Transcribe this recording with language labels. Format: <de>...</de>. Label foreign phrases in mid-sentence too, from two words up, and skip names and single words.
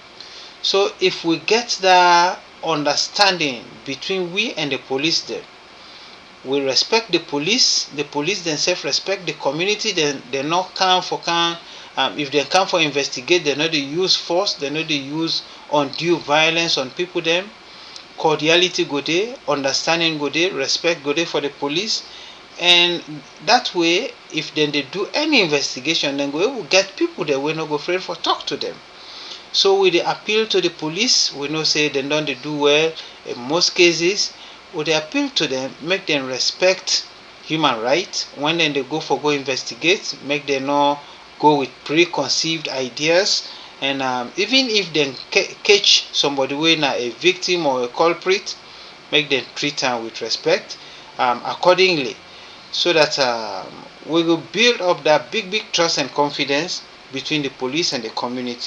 <kri>So if we get that understanding between we and the police them, we respect the police themselves respect the community, then they not come for if they come for investigate, they know they use force, they know they use undue violence on people them. Cordiality go there, understanding go there, respect go there for the police, and that way if then they do any investigation, then we will get people that we not go afraid for talk to them. So we dey appeal to the police, we know say dem don dey do well in most cases. We dey appeal to them, make them respect human rights. When dem dey go investigate, make dem no go with preconceived ideas, and even if dem catch somebody wey na a victim or a culprit, make dem treat am with respect accordingly, so that we will build up that big trust and confidence between the police and the community.</kri>